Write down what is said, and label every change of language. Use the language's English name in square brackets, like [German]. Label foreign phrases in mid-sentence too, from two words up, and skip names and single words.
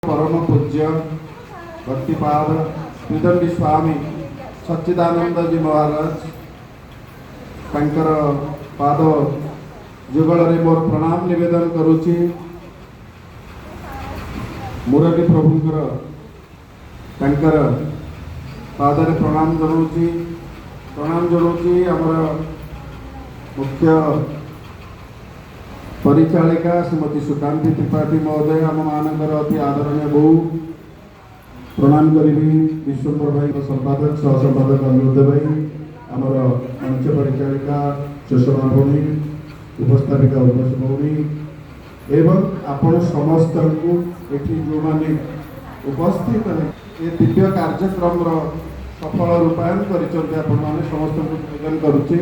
[Odia] ପରମ ପୂଜ୍ୟ ଭକ୍ତିପାଦ ତ୍ରିଦଣ୍ଡୀ ସ୍ୱାମୀ ସଚ୍ଚିଦାନନ୍ଦ ଜୀ ମହାରାଜ ତାଙ୍କର ପାଦ ଯୁଗଳ ମୋର ପ୍ରଣାମ ନିବେଦନ କରୁଛି। ମୁରଲୀ ପ୍ରଭୁଙ୍କର ତାଙ୍କର ପାଦରେ ପ୍ରଣାମ ଜଣାଉଛି ଆମର ମୁଖ୍ୟ ପରିଚାଳିକା ଶ୍ରୀମତୀ ସୁକାନ୍ତି ତ୍ରିପାଠୀ ମହୋଦୟ ଆମ ମାନଙ୍କର ଅତି ଆଦରଣୀୟ ବହୁ ପ୍ରଣାମ କରି ବିଶ୍ୱମ୍ଭର ଭାଇ ସମ୍ପାଦକ ସହସମ୍ପାଦକ ଅନିରୁଦ୍ଧ ଭାଇ ଆମର ମଞ୍ଚ ପରିଚାଳିକା ସୁଷମା ଭଉଣୀ ଉପସ୍ଥାପିକା ଉର୍ବଶୀ ଭଉଣୀ ଏବଂ ଆପଣ ସମସ୍ତ ଏଠି ଯେଉଁ ମାନେ ଉପସ୍ଥିତ ଏ ଦିବ୍ୟ କାର୍ଯ୍ୟକ୍ରମ ସଫଳ ରୂପାୟନ କରିସନ୍ତେ ଆପଣ ମାନେ ସମସ୍ତ ନିବେଦନ କରୁଛି।